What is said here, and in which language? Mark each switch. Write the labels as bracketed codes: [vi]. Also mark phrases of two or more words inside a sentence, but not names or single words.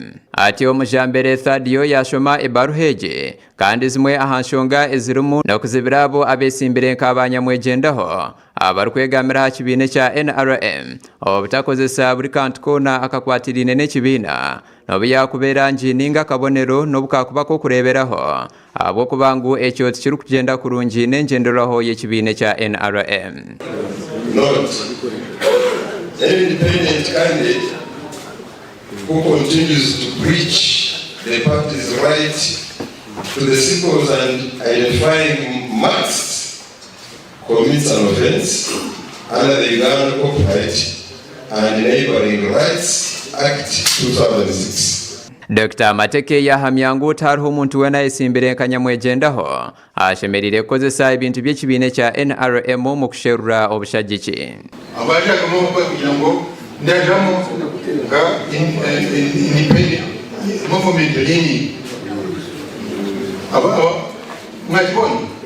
[nyn] Ati Omujambere Thadio yashoma ebaruha ege kandi zimwe ahanshonga ezirimu n'okuzibirabo abesimbire nk'abanyamwegendaho abarukwegamira ha kibiina ekya NRM obutakozesa buri kantu koona akakwatirine n'ekibiina nobuyakubeera njininga kabonero n'obukakubako kureberaho habwokuba ngu ekyo tikirikugenda kurungi n'engenderaho y'ekibiina ekya NRM. [en] An independent candidate who continues to breach the party's right to the symbols and identifying marks commits an offense under the Uganda Copyright and Neighboring Rights Act 2006. [nyn] Dr. Mateke yahamya ngu tariho omuntu wena esimbire nkanyamwegendaho ashemerire kukozesa ebintu by'ekibiina ekya NRM mu kusherura obushagiki. Abashaka kugira ngo ndajamo nga [en] independent movement [nyn] lini aba mwajibona